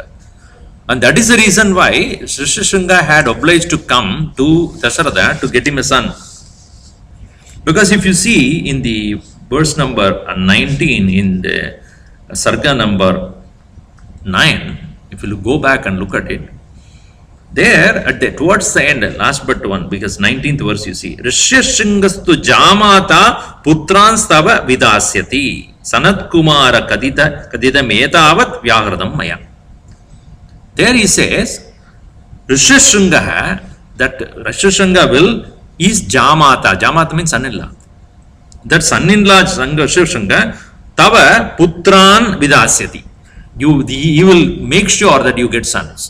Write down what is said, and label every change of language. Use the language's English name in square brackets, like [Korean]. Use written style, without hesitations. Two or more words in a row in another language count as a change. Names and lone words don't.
[English] And that is the reason why Rishyashringa had obliged to come to Dasharatha to get him a son. Because if you see in the verse number 19 in the Sarga number 9, if you go back and look at it, there at the towards the end, last but one, because 19th verse you see, [Sanskrit] ऋष्यशृङ्गस्तु जामाता पुत्रांस्तव विधास्यति सनत् कुमार कथित मेतावत् व्याहृतम् मया. [English] There he says, Rishyashringa, that Rishyashringa will is Jamata. Jamata means son-in-law. That son-in-law Rishyashringa [Sanskrit] तव पुत्रान् विधास्यति. [English] He will make sure that you get sons.